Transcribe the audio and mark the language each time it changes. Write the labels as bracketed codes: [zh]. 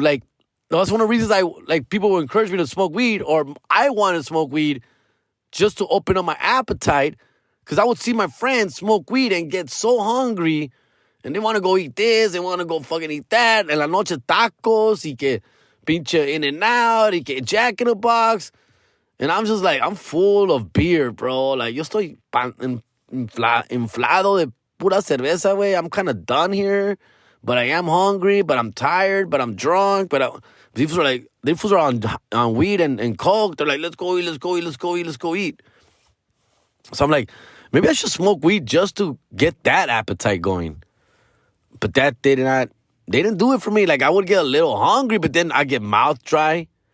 [en] Like, that's one of the reasons people will encourage me to smoke weed, or I want to smoke weed just to open up my appetite. Because I would see my friends smoke weed and get so hungry, and they want to go eat this, they want to go fucking eat that, [es] en la noche tacos, y que pinche In-N-Out, y que Jack in the Box. [en] And I'm just like, I'm full of beer, bro. [es] Like, yo estoy inflado de pura cerveza, güey. [en] I'm kind of done here. But I am hungry, but I'm tired, but I'm drunk. These fools are on weed and coke. They're like, let's go eat. So I'm like, maybe I should smoke weed just to get that appetite going. But they didn't do it for me. Like, I would get a little hungry, but then I get mouth dry.